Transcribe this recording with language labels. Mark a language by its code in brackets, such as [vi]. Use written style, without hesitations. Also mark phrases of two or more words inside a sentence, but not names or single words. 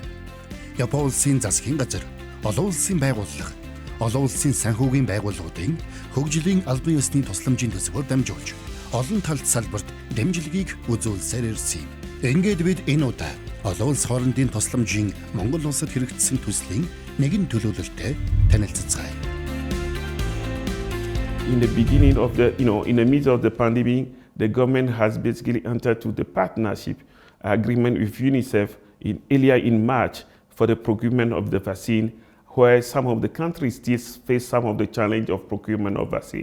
[mn] Япон улсын засгийн газар, олон улсын байгууллага, олон улсын санхүүгийн байгууллагуудын хөгжлийн албан ёсны тусламжийн төсвөөр дамжуулж олон талт салбарт дэмжлэгийг үзүүлсээр ирсэн юм. Ингээд бид энэ удаа олон улс хоорондын тусламжийн Монгол улсад хэрэгжсэн төслийн нэгэн төлөөлөлтөд танилццгаая. [en] In the beginning of in the midst of the pandemic, the government has basically entered to the partnership agreement with UNICEF earlier in March for the procurement of the vaccine, where some of the countries still face some of the challenge of procurement of vaccine.